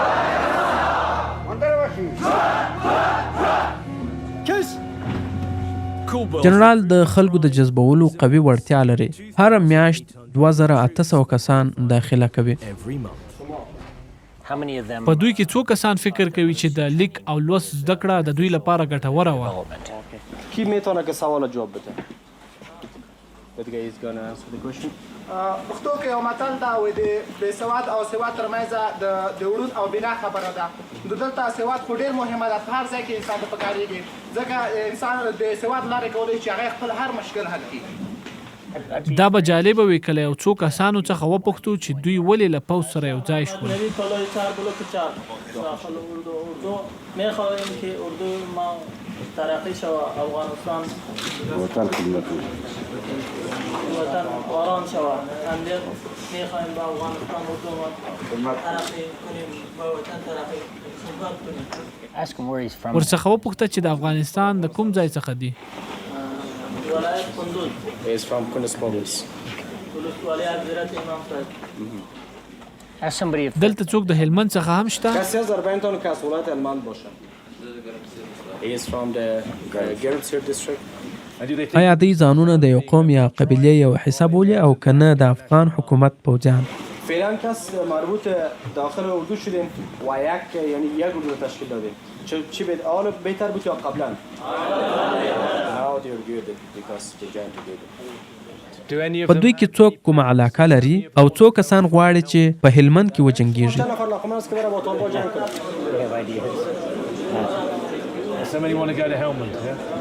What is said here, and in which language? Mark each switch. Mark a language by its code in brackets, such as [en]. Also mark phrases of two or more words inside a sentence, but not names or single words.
[ps] جنرال د خلکو د جذبولو قوي وړتیا لري. هر میاشت 2800 کسان داخله کوي. په دوی کې څو کسان فکر کوي چې د لیک او لوست زده کړه د دوی لپاره ګټوره وه؟ [fa] کی میتونه که سوال جواب بده؟ [en] The guy is gonna answer the question. [ps] پښتو کې یو متل دا وایي د بې سواد او سواد ترمنځ د وړون او بنا خبره ده. نو دلته سواد خو ډېر مهمه ده، په هر ځای کې انسان ته پکارېږي ځکه انسان د سواد لارې کولی چې هغه خپل هر مشکل حل کړي. دا به جالبه وي کله یو څو کسانو څخه وپوښتو چې دوی ولې له پوځ سره یو ځای شول. [fa] میخواهیم که اردو ما ترقی شوه افغانستان وطن خدمت وطن آرام شوه امنیت میخوایم به افغانستان حکومت ترقی کنیم به وطن ترقی خدمت کنیم. [ps] ورڅخه وپوښته چې د افغانستان د کوم ځای څخه دی؟ [fa] ولایت کندوز. [en] He is from Kunduz province. [fa] وسلوالي حضرت امام صاحب. [ps] دلته څوک د هلمند څخه هم شته؟ [fa] کسی از اربعینتون که از ولایت هلمند باشه. [en] He is from the Gerdsir district. [ps] آیا دوی ځانونه د یو قوم یا قبیلې یو حساب بولي او کنه د افغان حکومت پوځیان؟ [fa] فعلا کس مربوط داخل اردو شدیم و یعنی یک اردو تشکیل دادیم. چی حالا بهتر بود یا قبلا؟ [en] Now they are good because they joined together. [ps] په دوی کې څوک کومه علاقه لري او څو کسان غواړي چې په هلمند کې وجنګیږي؟ [en] Somebody want to go to Helmand, yeah?